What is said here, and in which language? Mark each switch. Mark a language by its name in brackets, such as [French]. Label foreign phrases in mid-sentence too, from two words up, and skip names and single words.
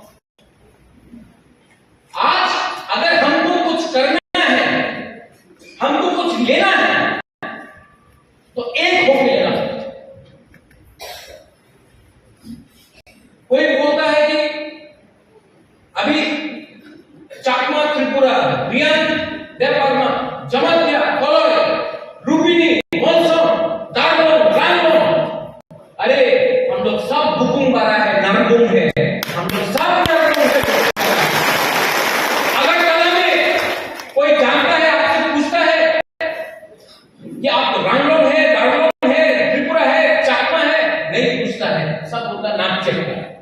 [Hindi] आज अगर हमको कुछ करना है, हमको कुछ लेना है, तो एक होकर लेना। कोई बोलता है कि अभी चाकमा त्रिपुरा, रियान देववर्मा, जमतिया, कोलोय, रूबिनी, मोनसोन, दार्मोन, रामोन, अरे हम लोग सब बुकुम बारा है, नामगुम है, हम लोग सब नामगुम है। अगर कला में कोई जानता है, आपसे पूछता है कि आप रामलोन है, दार्मोन है, त्रिपुरा है, चाकमा है, नहीं पूछता है, सब बोलता नाम चलेगा।